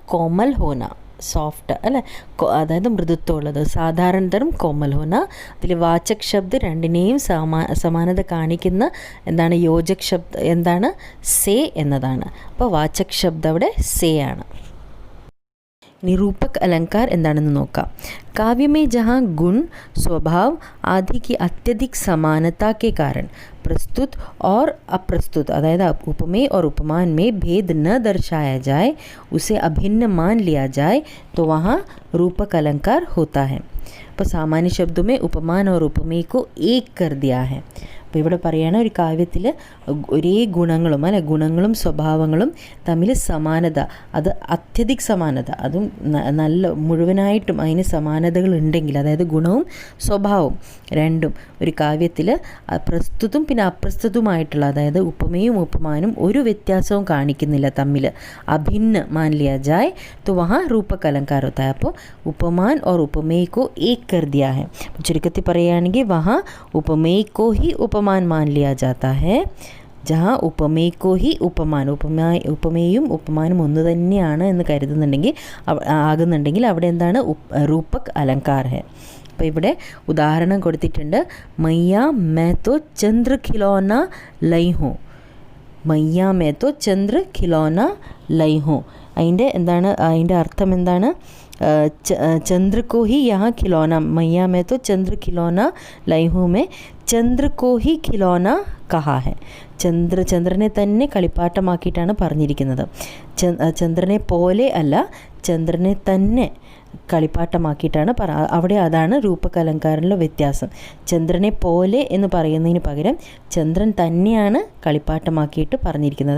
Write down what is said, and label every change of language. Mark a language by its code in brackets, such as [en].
[ml] കോമൽ Ho Naa, soft അല്ലേ, അതായത് മൃദുത്വമുള്ളത്. സാധാരണ ധർമ്മം കോമൽ ഹോന. അതിൽ വാചക് ശബ്ദ് രണ്ടിനെയും സമാനത കാണിക്കുന്ന എന്താണ്? യോജക് ശബ്ദ് എന്താണ്? സേ എന്നതാണ്. അപ്പോൾ വാചക് ശബ്ദ് അവിടെ സേ ആണ്. ഇനി रूपक अलंकार എന്താണെന്ന് നോക്കാം. [hi] काव्य में जहाँ गुण, स्वभाव आदि की अत्यधिक समानता के कारण प्रस्तुत और अप्रस्तुत, अदायद उपमेय और उपमान में भेद न दर्शाया जाए, उसे अभिन्न मान लिया जाए, तो वहाँ रूपक अलंकार होता है. [ml] അപ്പോൾ സാമാന്യ ശബ്ദം [hi] में उपमान और उपमेय को एक कर दिया है. [ml] അപ്പോൾ ഇവിടെ പറയുകയാണ്, ഒരു കാവ്യത്തിൽ ഒരേ ഗുണങ്ങളും അല്ലെ, ഗുണങ്ങളും സ്വഭാവങ്ങളും തമ്മിൽ സമാനത, അത് അത്യധിക സമാനത, അതും നല്ല മുഴുവനായിട്ടും അതിന് സമാനതകൾ ഉണ്ടെങ്കിൽ, അതായത് ഗുണവും സ്വഭാവവും രണ്ടും ഒരു കാവ്യത്തിൽ പ്രസ്തുതും പിന്നെ അപ്രസ്തുതവുമായിട്ടുള്ള, അതായത് ഉപമയും ഉപമാനും ഒരു വ്യത്യാസവും കാണിക്കുന്നില്ല തമ്മിൽ, [hi] അഭിन्न मान लिया जाए तो वहाँ रूपक अलंकार होता है. അപ്പോൾ उपमान और उपमेय को एक कर दिया है. [ml] ചുരുക്കത്തിൽ പറയുകയാണെങ്കിൽ [hi] वहाँ उपमेय को ही उपमान मान लिया जाता है. [ml] जहाँ उपमेय को ही उपमान, ഉപമേയും ഉപമാനും ഒന്ന് തന്നെയാണ് എന്ന് ആകുന്നുണ്ടെങ്കിൽ അവിടെ എന്താണ്? [hi] റൂപക് അലങ്കാർ ഹെ. [ml] അപ്പോൾ ഇവിടെ ഉദാഹരണം കൊടുത്തിട്ടുണ്ട്. [hi] മയ്യ മേ തോ ചന്ദ്ര ഖിലോന ലൈ ഹൂँ. മയ്യ മേ തോ ചന്ദ്ര ഖിലോന ലൈ ഹൂँ. [ml] അതിൻ്റെ അർത്ഥം എന്താണ്? [hi] चंद्र को ही यहाँ खिलौना, मैया में तो चंद्र खिलौना लाई हूँ में चंद्र को ही खिलौना कहा है. [ml] ചന്ദ്രനെ തന്നെ കളിപ്പാട്ടമാക്കിയിട്ടാണ് പറഞ്ഞിരിക്കുന്നത്. ചന്ദ്രനെ പോലെ അല്ല, ചന്ദ്രനെ തന്നെ കളിപ്പാട്ടമാക്കിയിട്ടാണ് അവിടെ. അതാണ് രൂപക് അലങ്കാരത്തിലുള്ള വ്യത്യാസം. ചന്ദ്രനെ പോലെ എന്ന് പറയുന്നതിന് പകരം ചന്ദ്രൻ തന്നെയാണ് കളിപ്പാട്ടമാക്കിയിട്ട് പറഞ്ഞിരിക്കുന്നത്.